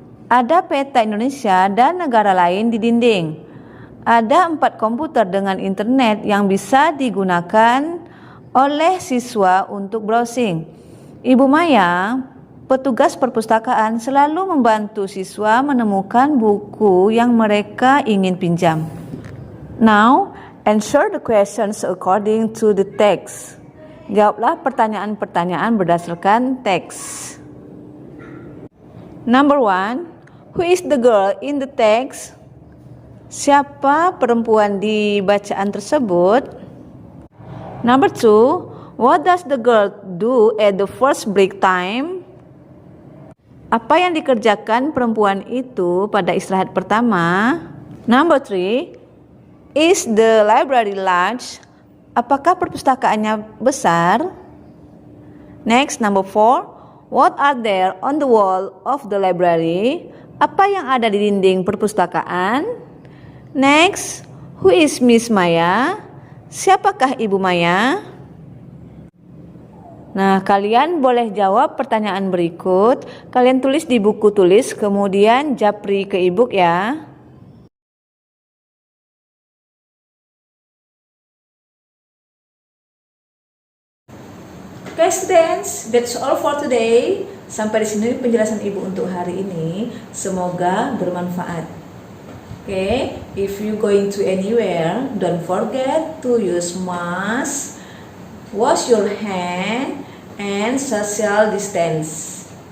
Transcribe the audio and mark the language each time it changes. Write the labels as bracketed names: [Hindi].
[Indonesian] Ada peta Indonesia dan negara lain di dinding. Ada 4 komputer dengan internet yang bisa digunakan oleh siswa untuk browsing. Ibu Maya, petugas perpustakaan, selalu membantu siswa menemukan buku yang mereka ingin pinjam. [English] Now, answer the questions according to the text. [Indonesian] Jawablah pertanyaan-pertanyaan berdasarkan teks. [English] Number 1, who is the girl in the text? [Indonesian] Siapa perempuan di bacaan tersebut? [English] Number 2, what does the girl do at the first break time? [Indonesian] Apa yang dikerjakan perempuan itu pada istirahat pertama? [English] Number 3, is the library large? [Indonesian] Apakah perpustakaannya besar? [English] Next, number 4, what are there on the wall of the library? [Indonesian] Apa yang ada di dinding perpustakaan? [English] Next, who is Miss Maya? [Indonesian] Siapakah Ibu Maya? Nah, kalian boleh jawab pertanyaan berikut. Kalian tulis di buku tulis, kemudian japri ke e-book ya. [English] Okay students, that's all for today. [Indonesian] Sampai di sini penjelasan ibu untuk hari ini. Semoga bermanfaat. [English] Okay, if you going to anywhere, don't forget to use mask, wash your hand, and social distance.